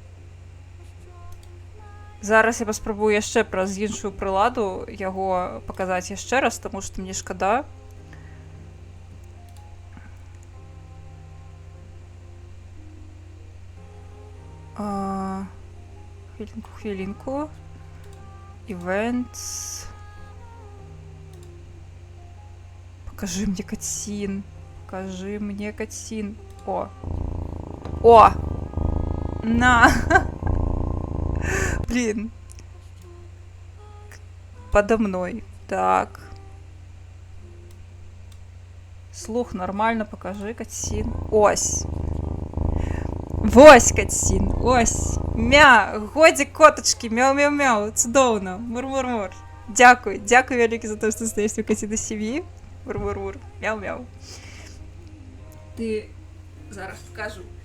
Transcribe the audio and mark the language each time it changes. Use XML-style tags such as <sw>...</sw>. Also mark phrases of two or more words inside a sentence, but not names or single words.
<be>Зараз я паспрабую яшчэ праз іншую прыладу яго паказаць яшчэ раз, таму што мне шкада. Хвілінку. Events.</be> <ru>Покажи мне Кацін. Покажи мне Кацін. О! На! Блин. Подо мной. Так. Слух нормально, покажи, Кацін. Ось.</ru> <be>Вось, Кацін, ось. Годзе котачкі, мяу-мяу-мяу. Цудоўна. Мур-мур-мур. Дзякуй вялікі за то, што застаешся ў Кацінай сям'і. Мур-мур-мур. Мяу-мяу. Ты зараз скажу.</be>